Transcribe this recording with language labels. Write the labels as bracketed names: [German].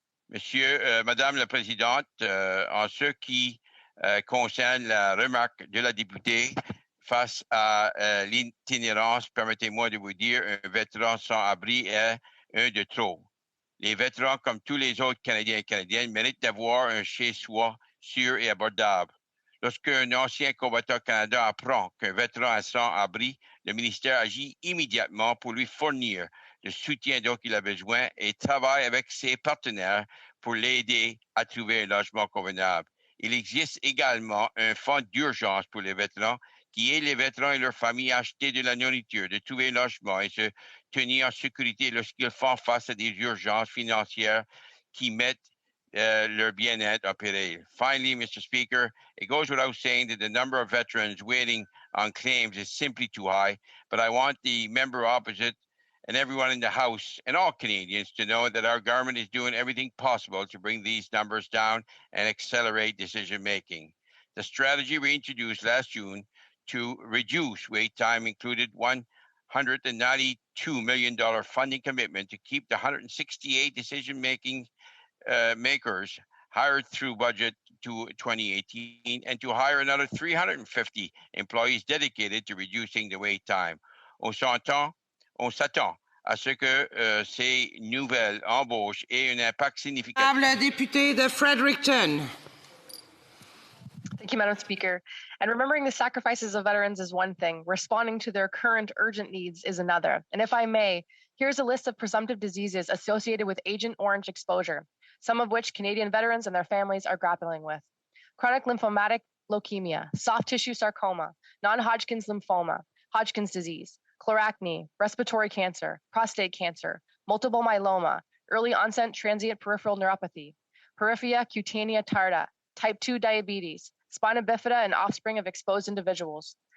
[French] Madame la Présidente, en ce qui concerne la remarque de la députée face à l'itinérance, permettez-moi de vous dire, un vétéran sans abri est un de trop. Les vétérans, comme tous les autres Canadiens et Canadiennes, méritent d'avoir un chez-soi sûr et abordable. Lorsqu'un ancien combattant canadien apprend qu'un vétéran est sans abri, le ministère agit immédiatement pour lui fournir le soutien dont il a besoin et travaille avec ses partenaires pour l'aider à trouver un logement convenable. Il existe également un fonds d'urgence pour les vétérans qui aide les vétérans et leurs familles à acheter de la nourriture, de trouver un logement et se tenir en sécurité lorsqu'ils font face à des urgences financières qui mettent their bien-être en péril. [English] Finally, Mr. Speaker, it goes without saying that the number of veterans waiting on claims is simply too high, but I want the member opposite and everyone in the House and all Canadians to know that our government is doing everything possible to bring these numbers down and accelerate decision-making. The strategy we introduced last June to reduce wait time included $192 million funding commitment to keep the 168 decision-making makers hired through budget to 2018 and to hire another 350 employees dedicated to reducing the wait time. [French] On s'attend à ce que ces nouvelles embauches aient un impact significatif. La députée de Fredericton. [English] Thank you, Madam Speaker. And remembering the sacrifices of veterans is one thing. Responding to their current urgent needs is another. And if I may, here's a list of presumptive diseases associated with Agent Orange exposure, some of which Canadian veterans and their families are grappling with. Chronic lymphomatic leukemia, soft tissue sarcoma, non-Hodgkin's lymphoma, Hodgkin's disease, chloracne, respiratory cancer, prostate cancer, multiple myeloma, early onset transient peripheral neuropathy, porphyria cutanea tarda, type 2 diabetes, spina bifida, and offspring of exposed individuals.